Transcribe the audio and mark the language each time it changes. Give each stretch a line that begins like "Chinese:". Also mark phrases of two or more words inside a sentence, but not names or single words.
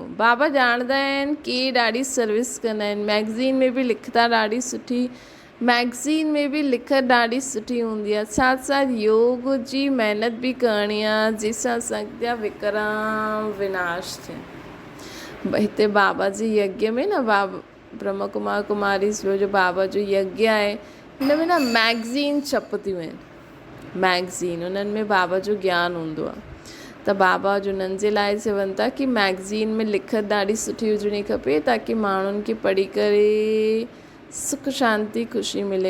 Sindhi: बाबा ॼाणंदा आहिनि कि ॾाढी सर्विस कंदा आहिनि। मैगज़ीन में बि लिखंदा ॾाढी सुठी, मैगज़ीन में बि लिखत ॾाढी सुठी हूंदी आहे। साथ साथ योग जी महिनत बि करणी आहे, जंहिंसां असांजा विक्रम विनाश थियनि। हिते बाबा जी यज्ञ में न, ब्रह्म कुमार कुमारी जो बाबा जो यज्ञ आहे, हिन में न मैगज़ीन छपंदियूं आहिनि। मैगज़ीन उन्हनि में बाबा जो ज्ञान हूंदो आहे। त बाबा जो उन्हनि जे लाइ चवनि था कि मैगज़ीन में लिखत ॾाढी सुठी हुजणी खपे, ताकी माण्हुनि खे पढ़ी करे सुख शांती ख़ुशी मिले।